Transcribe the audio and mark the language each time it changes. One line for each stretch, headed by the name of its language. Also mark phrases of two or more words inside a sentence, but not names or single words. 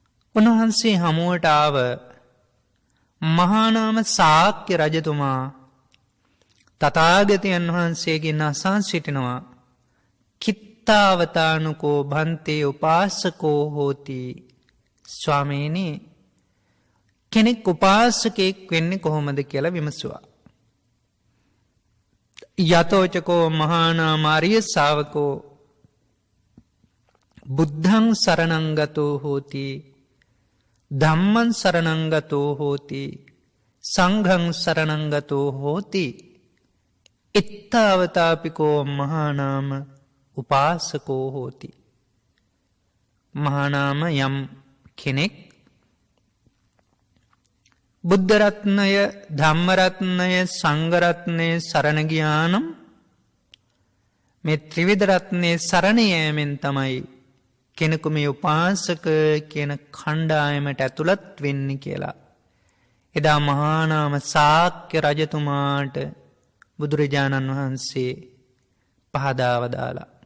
Sinhala: උන්වහන්සේ හමුවට ආව මහානාම ශාක්‍ය රජතුමා තථාගතයන් වහන්සේගෙන් අසා සිටිනවා
Pali: කිත්තාවතානුකෝ භන්තේ උපාසකෝ හෝති.
Sinhala: ස්වාමීනි, කෙනෙක් උපාසකෙක් වෙන්නේ කොහොමද කියලා විමසුවා.
Pali: යතෝචකෝ මහානාම ආර්ය ශාවකෝ බුද්ධං සරණං ගතෝ හෝති, ධම්මං සරණං ගතෝ හෝති, සංඝං සරණං ගතෝ හෝති. ඉත්තාවතාපිකෝ මහානාම උපාසකෝ හෝති.
Sinhala: මහානාම යම් කෙනෙක් බුද්ධරත්නය, ධම්මරත්නය, සංඝරත්නය සරණ ගියානම් මේ ත්‍රිවිධ රත්නයේ සරණ යෑමෙන් තමයි කෙනෙකු මේ උපාසක කියන කණ්ඩායමට ඇතුළත් වෙන්නේ කියලා එදා මහානාම ශාක්‍ය රජතුමාට බුදුරජාණන් වහන්සේ පහදා වදාලා.